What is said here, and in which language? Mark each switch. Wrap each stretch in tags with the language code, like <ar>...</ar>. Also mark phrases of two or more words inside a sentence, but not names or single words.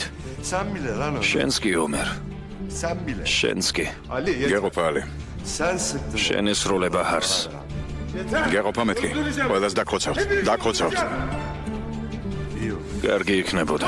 <tr>sen bile lan onu.</tr> <ka>შენს კი ომერ,</ka> <tr>Sen bile.</tr> <ka>შენს კი.</ka> <tr>Ali yeter.</tr> <ka>გეყოფა ალი.</ka> <tr>Sen sıktın.</tr> <ka>შენ ესროლება ჰარს. გეყოფა მეთქი. ყველას დაგხოცავთ. დაგხოცავთ. კარგი იქნებოდა.</ka>